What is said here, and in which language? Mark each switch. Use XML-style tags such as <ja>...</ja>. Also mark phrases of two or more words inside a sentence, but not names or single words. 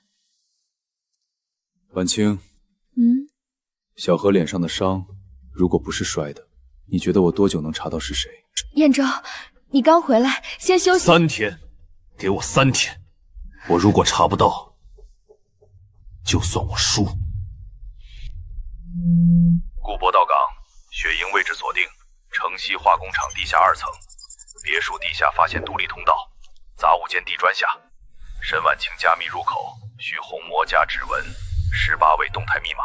<zh>婉清，小何臉上的傷，如果不是摔的，你覺得我多久能查到是誰？兖州，你剛回來，先休息。 3天，給我3天。我如果查不到，就算我輸。顧博到港，雪營位置鎖定，城西化工廠地下2層，別墅地下發現獨立通道，雜物間地磚下。沈婉清加密入口，需虹膜加指紋，18位動態密碼。</zh>